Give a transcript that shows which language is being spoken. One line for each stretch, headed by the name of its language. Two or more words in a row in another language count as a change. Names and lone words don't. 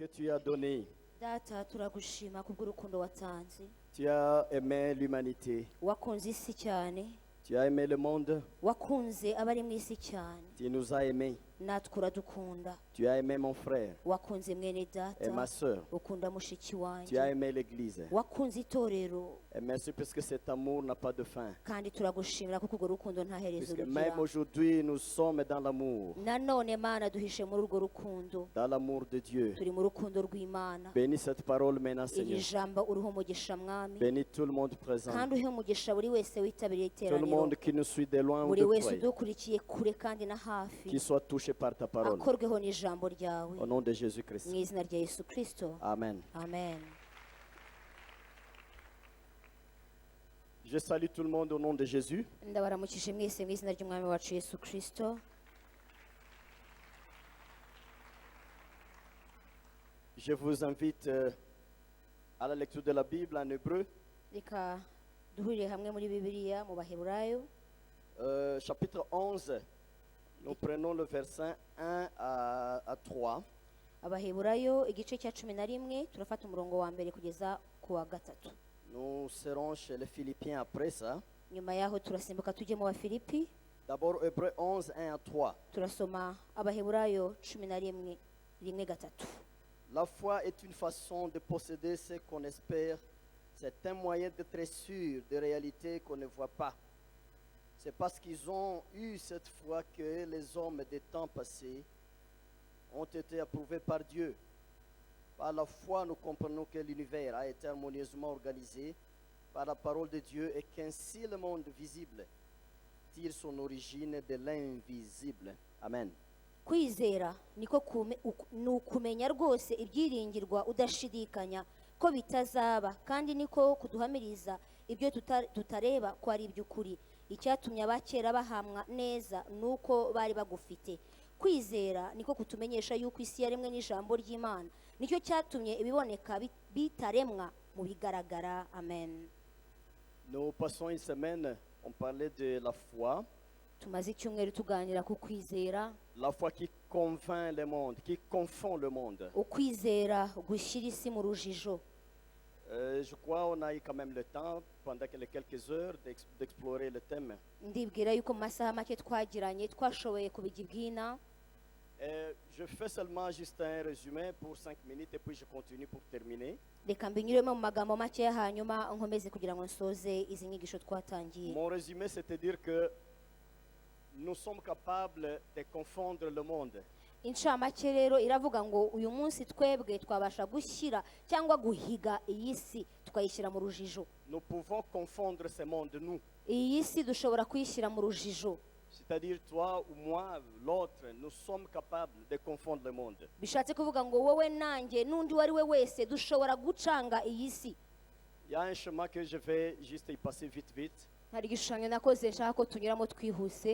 French: tu as donné.
Kinyarwanda: Data turagushima kubw'urukundo watanze.
French: Tu as aimé l'humanité.
Kinyarwanda: Wakunze isi cyane.
French: Tu as aimé le monde.
Kinyarwanda: Wakunze abari mu isi cyane.
French: Tu nous as aimés.
Kinyarwanda: Natwe uradukunda.
French: Tu as aimé mon frère
Kinyarwanda: Wakunze mwene
French: et
Kinyarwanda: data.
French: ma soeur.
Kinyarwanda: Ukunda mushiki
French: Tu as
Kinyarwanda: wanjye.
French: aimé l'église.
Kinyarwanda: Wakunze itorero.
French: Et merci parce que cet amour n'a pas de fin.
Kinyarwanda: Kandi turagushimira kuko urwo rukundo nta herezo
French: Puisque
Kinyarwanda: rugira.
French: même aujourd'hui, nous sommes dans l'amour.
Kinyarwanda: Nanone Mana duhishe muri urwo rukundo.
French: Dans l'amour de Dieu.
Kinyarwanda: Turi mu rukundo rw'Imana.
French: Bénis cette parole maintenant,
Kinyarwanda: Iri
French: Seigneur.
Kinyarwanda: jambo uriho umugisha mwami.
French: Bénis tout le monde présent.
Kinyarwanda: Kandi uhe umugisha buri wese witabiriye
French: Tout le
Kinyarwanda: iteraniro.
French: monde qui nous suit de loin ou
Kinyarwanda: Buri
French: de
Kinyarwanda: wese
French: près.
Kinyarwanda: udukurikiye kure kandi na hafi.
French: Qui soit touché par ta parole.
Kinyarwanda: Akorweho n'ijambo ryawe.
French: Au nom de Jésus-Christ.
Kinyarwanda: Mu izina rya Yesu Kristo.
French: Amen.
Kinyarwanda: Amen.
French: Je salue tout le monde au nom de Jésus.
Kinyarwanda: Ndabaramukije mwese mu izina ry'umwami wacu Yesu Kristo.
French: Je vous invite à la lecture de la Bible en hébreu,
Kinyarwanda: Reka duhurire hamwe muri Bibiliya mu Baheburayo.
French: chapitre 11. Nous prenons le verset 1 à 3.
Kinyarwanda: Abaheburayo igice cya 11 turafata umurongo wa mbere kugeza ku wa gatatu.
French: Nous serons chez les Philippiens après ça.
Kinyarwanda: Nyuma yaho turasimbuka tujye mu Bafilipi.
French: D'abord, Hébreu 11, 1 à 3.
Kinyarwanda: Turasoma Abaheburayo 11 rimwe gatatu.
French: La foi est une façon de posséder ce qu'on espère. C'est un moyen d'être sûr de réalités qu'on ne voit pas. C'est parce qu'ils ont eu cette foi que les hommes des temps passés ont été approuvés par Dieu. Par la foi, nous comprenons que l'univers a été harmonieusement organisé par la parole de Dieu et qu'ainsi le monde visible tire son origine de l'invisible. Amen.
Kinyarwanda: Kwizera niko ni ukumenya rwose ibyiringirwa udashidikanya ko bitazaba kandi niko kuduhamiriza ibyo tutareba ko ari iby'ukuri. Icyatumye abakera bahamwa neza nuko bari bagufite. Kwizera niko kutumenyesha yuko isi yaremwe n'ijambo ry'Imana. Nicyo cyatumye ibiboneka bitaremwa mu bigaragara. Amen.
French: Nous passons une semaine, on parlait de la foi.
Kinyarwanda: Tumaze icyumweru tuganira ku kwizera.
French: La foi qui convainc le monde, qui confond le monde.
Kinyarwanda: Ukwizera gushyira isi mu rujijo.
French: Je crois qu'on a eu quand même le temps, pendant les quelques heures, d'explorer le thème.
Kinyarwanda: Ndibwira yuko mu masaha make twagiranye twashoboye kubijya ibwina.
French: Je fais seulement juste un résumé pour 5 minutes et puis je continue pour terminer.
Kinyarwanda: Reka mbinyuremo mu magambo make hanyuma nkomeze kugira ngo nsoze izi nyigisho twatangiye.
French: Mon résumé, c'est-à-dire que nous sommes capables de confondre le monde.
Kinyarwanda: Incamake rero iravuga ngo uyu munsi twebwe twabasha gushyira cyangwa guhiga iyi si tukayishyira mu rujijo.
French: Nous pouvons confondre ce monde, nous.
Kinyarwanda: Iyi si dushobora kuyishyira mu rujijo.
French: C'est-à-dire toi ou moi, l'autre, nous sommes capables de confondre le monde.
Kinyarwanda: Bishatse kuvuga ngo wowe nanjye n'undi wari we wese dushobora gucanga iyi si.
French: Il y a un chemin que je vais juste y passer vite.
Kinyarwanda: Hari igishushanyo nakoze nshaka ko tunyuramo twihuse.